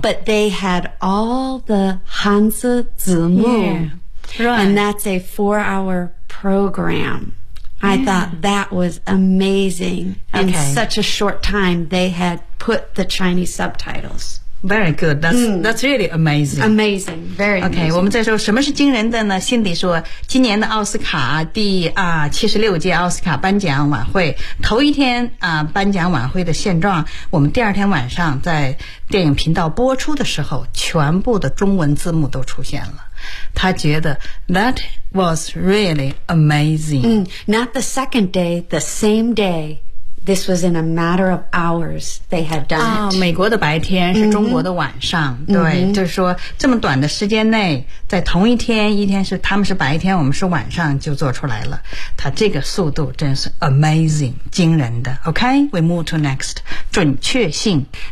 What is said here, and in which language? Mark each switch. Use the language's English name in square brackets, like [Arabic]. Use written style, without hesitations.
[English] but they had all the Hanzi Zimu. Yeah, right. And that's a 4-hour program. Yeah. I thought that was amazing. Okay. In such a short time, they had put the Chinese subtitles. Very good. That's really amazing. Amazing. Very okay, amazing. [Chinese] 我们再说什么是惊人的呢？辛迪说，今年的奥斯卡第76届奥斯卡颁奖晚会，头一天颁奖晚会的现状，我们第二天晚上在电影频道播出的时候，全部的中文字幕都出现了。他觉得 [English] that was really amazing. Not the second day, the same day. This was in a matter of hours they had done it. [Chinese] 美国的白天是中国的晚上、 mm-hmm. 对、 mm-hmm. 就是说这么短的时间内在同一天一天是他们是白天我们是晚上就做出来了他这个速度真是 amazing 惊人的 [English] OK we move to next [Chinese] 准确性